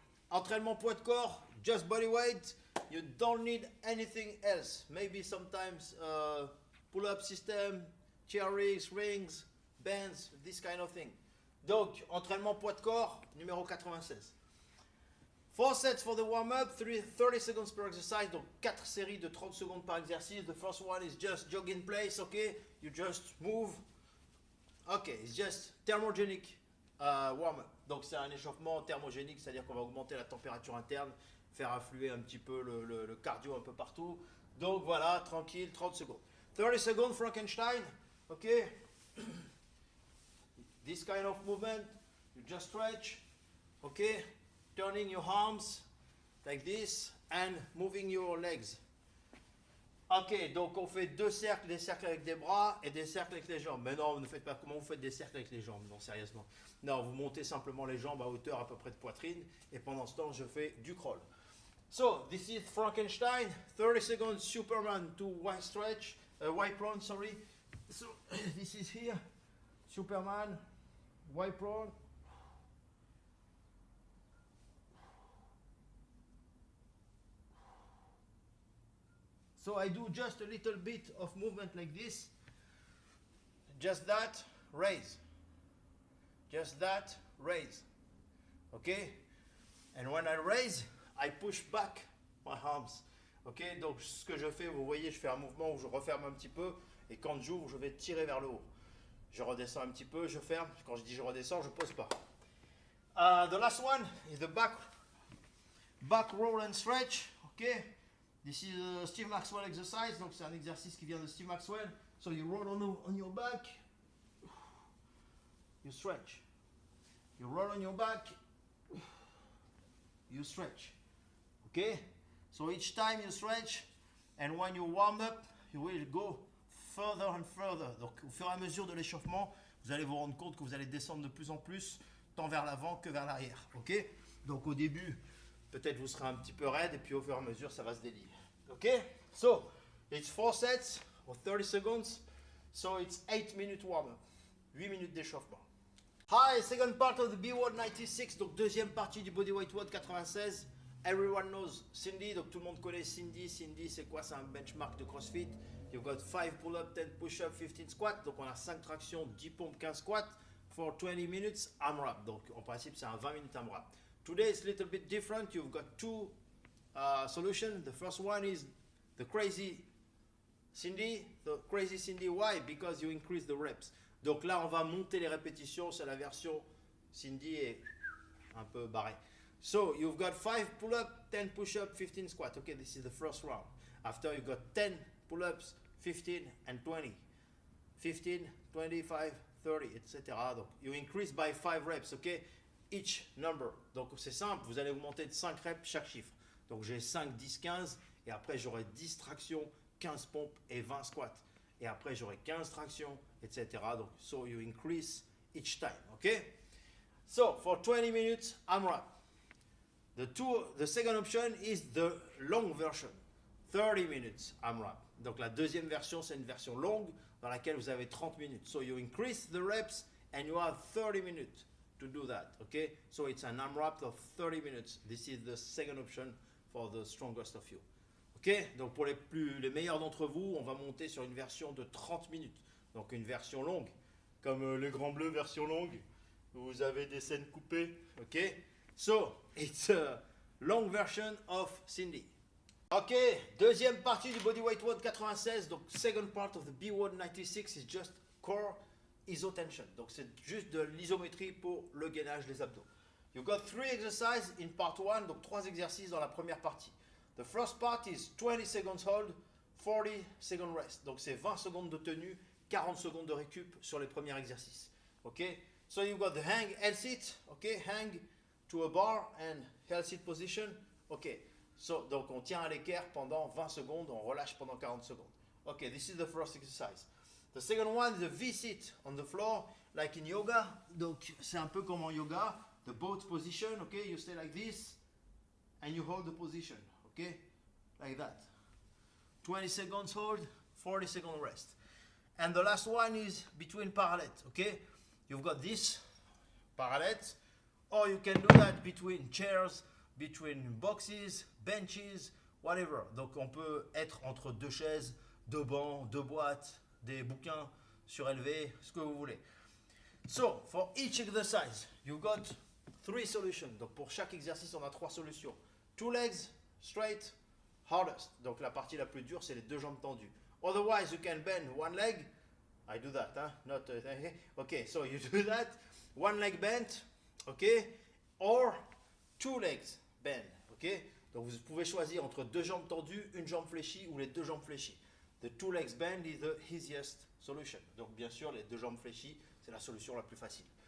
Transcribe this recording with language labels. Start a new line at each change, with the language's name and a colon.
French: Entraînement poids de corps,
English: just bodyweight. You don't need anything else. Maybe sometimes pull-up system, chair rings, bands, this kind of thing.
French: Donc, entraînement poids de corps, numéro 96.
English: 4 sets for the warm-up, 30 seconds per exercise,
French: donc 4 séries de 30 secondes par exercice.
English: The first one is just jog in place, okay? You just move. Okay, it's just thermogenic warm-up.
French: Donc c'est un échauffement thermogénique, c'est-à-dire qu'on va augmenter la température interne, faire affluer un petit peu le cardio un peu partout. Donc voilà, tranquille, 30 secondes.
English: 30 seconds Frankenstein, okay? This kind of movement, you just stretch, okay? Turning your arms like this and moving your legs.
French: Ok, donc on fait deux cercles, des cercles avec des bras et des cercles avec les jambes. Mais non, ne faites pas comment vous faites des cercles avec les jambes, non, sérieusement. Non, vous montez simplement les jambes à hauteur à peu près de poitrine et pendant ce temps, je fais du crawl.
English: So, this is Frankenstein, 30 seconds Superman to white stretch, white prone, sorry. So, this is here, Superman, white prone. So I do just a little bit of movement like this. Just that, raise. Just that, raise. Okay? And when I raise, I push back my arms. Ok?
French: Donc ce que je fais, vous voyez, je fais un mouvement où je referme un petit peu. Et quand j'ouvre, je vais tirer vers le haut. Je redescends un petit peu, je ferme. Quand je dis je redescends, je ne pose pas.
English: The last one is the back roll and stretch. Okay? This is a Steve Maxwell exercise,
French: donc c'est un exercice qui vient de Steve Maxwell.
English: So you roll on your back, you stretch. You roll on your back, you stretch. Okay? So each time you stretch, and when you warm up, you will go further and further.
French: Donc au fur et à mesure de l'échauffement, vous allez vous rendre compte que vous allez descendre de plus en plus, tant vers l'avant que vers l'arrière. Ok? Donc au début, peut-être vous serez un petit peu raide, et puis au fur et à mesure, ça va se délier.
English: Okay, so it's 4 sets of 30 seconds, so it's 8-minute warm-up,
French: 8 minutes d'échauffement.
English: Hi, second part of the B-WOD 96,
French: donc deuxième partie du Bodyweight WOD 96.
English: Everyone knows Cindy,
French: donc tout le monde connaît Cindy. Cindy, c'est quoi? C'est un benchmark de CrossFit.
English: You've got 5 pull-up, 10 push-up, 15 squats,
French: donc on a 5 tractions, 10 pompes, 15 squats
English: for 20 minutes AMRAP.
French: Donc en principe, c'est un 20 minutes AMRAP.
English: Today it's a little bit different. You've got two solution. The first one is the crazy Cindy. The crazy Cindy, why? Because you increase the reps.
French: Donc là, on va monter les répétitions. C'est la version Cindy est un peu barrée.
English: So you've got 5 pull-up, 10 push-up, 15 squat. Okay, this is the first round. After you've got 10 pull-ups, 15 and 20. 15, 25, 30, etc. Donc you increase by 5 reps, okay? Each number.
French: Donc c'est simple, vous allez augmenter de 5 reps chaque chiffre. Donc j'ai 5, 10, 15 et après j'aurai 10 tractions, 15 pompes et 20 squats. Et après j'aurai 15 tractions, etc.
English: Donc so you increase each time, okay? So for 20 minutes AMRAP. The second option is the long version. 30 minutes AMRAP.
French: Donc la deuxième version, c'est une version longue dans laquelle vous avez 30 minutes.
English: So you increase the reps and you have 30 minutes to do that, okay? So it's an AMRAP of 30 minutes. This is the second option for the strongest of you. Ok?
French: Donc pour les meilleurs d'entre vous, on va monter sur une version de 30 minutes. Donc une version longue, comme les Grands Bleus version longue, où vous avez des scènes coupées, ok?
English: So, it's a long version of Cindy.
French: Ok, deuxième partie du Bodyweight WOD 96, donc
English: second part of the B-WOD 96 is just core isotension.
French: Donc c'est juste de l'isométrie pour le gainage des abdos.
English: You've got 3 exercises in part 1,
French: donc 3 exercices dans la première partie.
English: The first part is 20 seconds hold, 40 seconds rest.
French: Donc c'est 20 secondes de tenue, 40 secondes de récup sur les premiers exercices.
English: Ok, so you've got the hang L-sit, ok, hang to a bar and L-sit position.
French: Ok, so, donc on tient à l'équerre pendant 20 secondes, on relâche pendant 40 secondes.
English: Ok, this is the first exercise. The second one is a V-sit on the floor, like in yoga.
French: Donc c'est un peu comme en yoga.
English: The boat position, okay, you stay like this and you hold the position, okay, like that. 20 seconds hold, 40 seconds rest. And the last one is between parallel, okay? You've got this parallettes, or you can do that between chairs, between boxes, benches, whatever.
French: Donc on peut être entre deux chaises, deux bancs, deux boîtes, des bouquins surélevés, ce que vous voulez.
English: So, for each exercise, you got 3 solutions.
French: Donc pour chaque exercice, on a 3 solutions.
English: 2 legs, straight, hardest.
French: Donc la partie la plus dure, c'est les deux jambes tendues.
English: Otherwise, you can bend one leg. I do that, huh? Not, okay, so you do that. One leg bent, okay? Or 2 legs bend, okay?
French: Donc vous pouvez choisir entre deux jambes tendues, une jambe fléchie ou les deux jambes fléchies.
English: The 2 legs bend is the easiest solution.
French: Donc bien sûr, les deux jambes fléchies, c'est la solution la plus facile.